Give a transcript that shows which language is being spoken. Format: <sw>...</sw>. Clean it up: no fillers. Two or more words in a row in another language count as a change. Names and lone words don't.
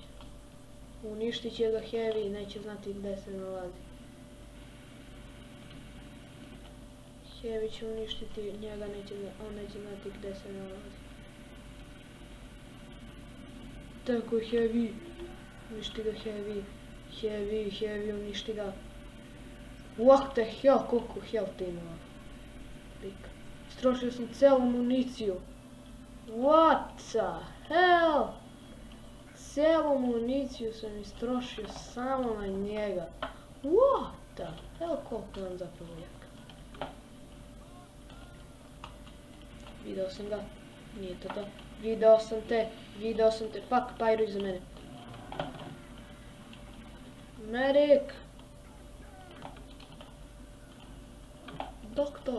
<sr>Uništit će ga Heavy i neće znati gde se nalazi. Heavy će uništiti njega, on neće znati gde se nalazi. Tako Heavy. Uništi ga Heavy. Heavy, uništi ga.</sr> <en>What the hell,</en> <sr>koliko health imala. Istrošio sam celu municiju.</sr> <en>What the hell?</en> <sr>Celu municiju sam istrošio samo na njega.</sr> <en>What the hell,</en> <sr>koliko nam zapravo jak. Video sam ga. Nije to to. Video sam te. Fuck, Pyro iza mene. Medic! Doktor!</sr>